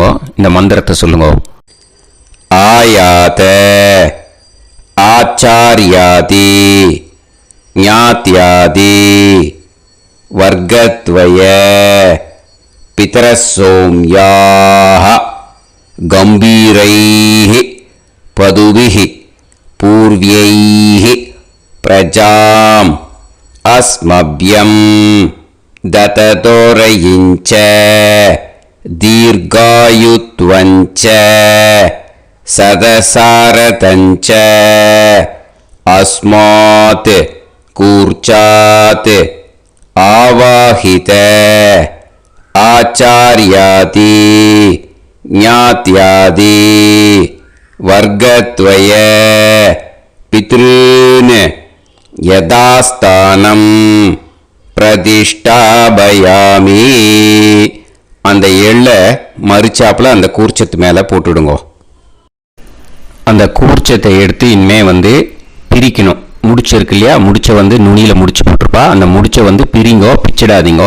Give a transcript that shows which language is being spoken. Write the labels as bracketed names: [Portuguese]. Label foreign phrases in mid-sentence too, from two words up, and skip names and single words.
[Tamil] இந்த மந்திரத்தை சொல்லுங்க. [Sanskrit] आयात आचार्यादि ज्ञात्यादि वर्गद्वय पितरसोम्याः गम्भीरैः पथुभिः पूर्व्यैः प्रजाम् अस्मभ्यं दततोरयिञ्च दीर्घायुत्वञ्च सदसारतञ्च अस्मात् कूर्चात् आवाहित आचार्यादि ज्ञात्यादि वर्गत्वय पितॄन् यथास्थानं प्रतिष्ठापयामि. [Tamil] அந்த எள்ளை மறிச்சாப்பில் அந்த கூர்ச்சத்து மேலே போட்டுடுங்க. அந்த கூர்ச்சத்தை எடுத்து இனிமே பிரிக்கணும். முடிச்சு இருக்கு இல்லையா? முடிச்சை நுனியில் முடிச்சு போட்டிருப்பா. அந்த முடிச்சை பிரிங்கோ, பிச்சிடாதீங்கோ.